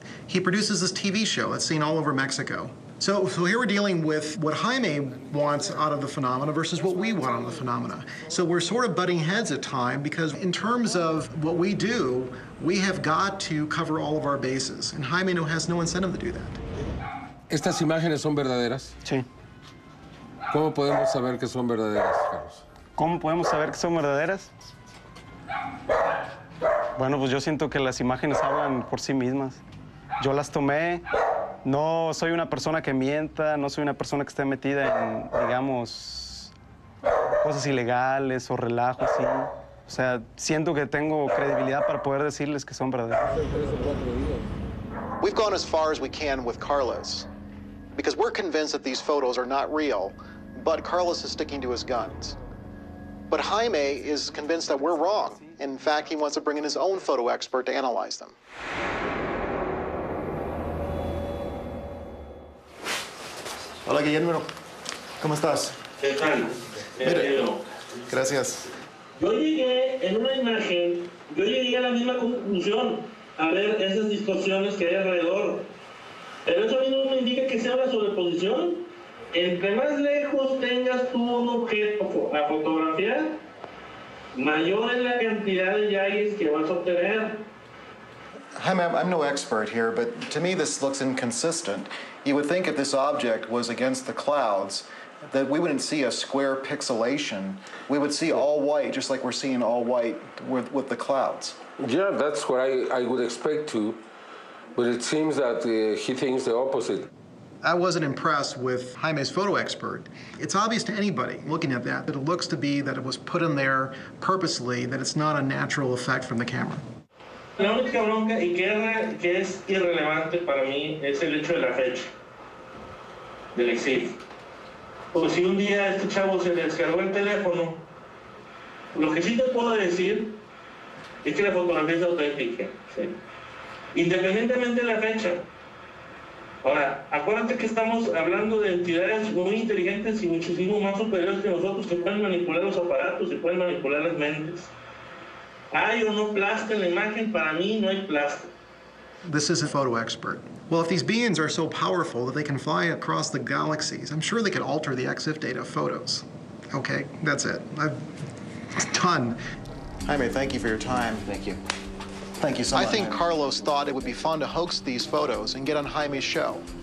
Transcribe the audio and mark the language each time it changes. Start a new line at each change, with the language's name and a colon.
English: He produces this TV show that's seen all over Mexico. So here we're dealing with what Jaime wants out of the phenomena versus what we want out of the phenomena. So we're sort of butting heads at times because in terms of what we do, we have got to cover all of our bases. And Jaime has no incentive to do that.
Spanish: ¿Estas imágenes son verdaderas? Sí. ¿Cómo podemos saber que son verdaderas, Carlos? ¿Cómo podemos saber que son verdaderas? Bueno, pues yo siento que las imágenes hablan por sí mismas. Yo las tomé. No soy una persona que mienta, no soy una persona que esté metida en, digamos, cosas ilegales o relajos, ¿sí? O sea, siento que tengo credibilidad para poder decirles que son verdaderas.
English: We've gone as far as we can with Carlos because we're convinced that these photos are not real, but Carlos is sticking to his guns. But Jaime is convinced that we're wrong. In fact, he wants to bring in his own photo expert to analyze them.
Spanish: Hola, Guillermo. ¿Cómo estás? ¿Qué tal? Mire, gracias. Yo llegué en una imagen, yo llegué a la misma conclusión a ver esas distorsiones que hay alrededor. Pero eso a mí no me indica que sea una sobreposición. Entre más lejos tengas tú un objeto a fotografiar, mayor es la cantidad de yagues que vas a obtener.
English: Jaime, I'm no expert here, but to me this looks inconsistent. You would think if this object was against the clouds, that we wouldn't see a square pixelation. We would see all white, just like we're seeing all white with the clouds. Yeah, that's what I would expect to, but it seems that he thinks the opposite. I wasn't impressed with Jaime's photo expert. It's obvious to anybody looking at that it looks to be that it was put in there purposely, that it's not a natural effect from the camera.
Spanish: La única bronca y que es irrelevante para mí es el hecho de la fecha del exilio. Porque si un día este chavo se le descargó el teléfono, lo que sí te puedo decir es que la fotografía es auténtica, ¿sí? Independientemente de la fecha. Ahora, acuérdate que estamos hablando de entidades muy inteligentes y muchísimo más superiores que nosotros que pueden manipular los aparatos y pueden manipular las mentes. ¿Hay o no plástico en la imagen? Para mí no hay plástico.
English: This is a photo expert. Well, if these beings are so powerful that they can fly across the galaxies, I'm sure they could alter the EXIF data of photos. Okay, that's it. I'm done. Jaime, thank you for your time. Thank you. Thank you so much. I think Carlos thought it would be fun to hoax these photos and get on Jaime's show.